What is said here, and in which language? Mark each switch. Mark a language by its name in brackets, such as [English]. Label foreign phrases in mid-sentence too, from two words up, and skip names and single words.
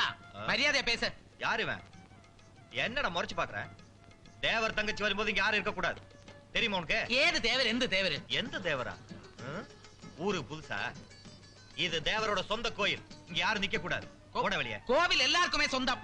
[Tamil] மரியாதை பேசு. யாரு இவன்? என்னடா முறைச்சு பாக்குற? தேவர் தங்கச்சி வரும்போது இங்க யாரும் இருக்க கூடாது, தெரியுமா உனக்கு? [Malayalam] ഏത് തേവര്? എന്ത് തേവര്? [Tamil] எந்த தேவரா? ஊருக்கு புதுசா? இது தேவரோட சொந்த கோயில், இங்க யாரும் நிக்க கூடாது. ஓட வெளியே. [Malayalam] കോവിൽ എല്ലാവർക്കുമേ സ്വന്തം.